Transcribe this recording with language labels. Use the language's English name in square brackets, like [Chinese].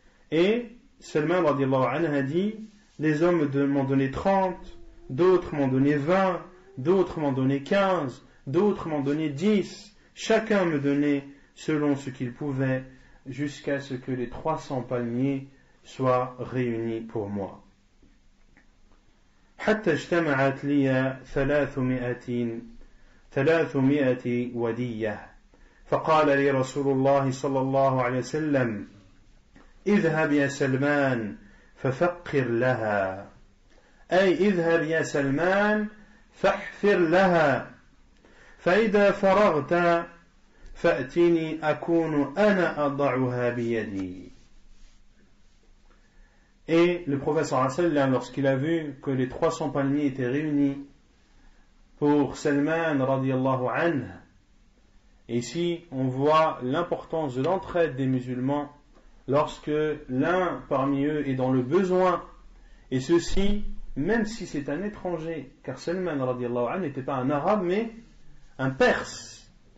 [French] Et Salman radiallahu anhu a dit, les hommes m'ont donné 30, d'autres m'ont donné 20, d'autres m'en donnaient 15, d'autres m'en donnaient 10. Chacun me donnait selon ce qu'il pouvait, jusqu'à ce que les 300 palmiers soient réunis pour moi. [Arabic] حتى اجتمعت لي 300 ودية فقال لي رسول الله صلى الله عليه وسلم اذهب يا سلمان ففقر لها أي اذهب يا سلمان فاحفر لها فإذا فرغت فأتني أكون أنا أضعها بيدي. [French] Et le prophète sallallahu alayhi wa sallam, lorsqu'il a vu que les 300 palmiers étaient réunis pour Salman radiyallahu anhu, et ici on voit l'importance de l'entraide des musulmans lorsque l'un parmi eux est dans le besoin, et ceci même si c'est un étranger, car Salman radiyallahu anhu n'était pas un arabe mais un perse.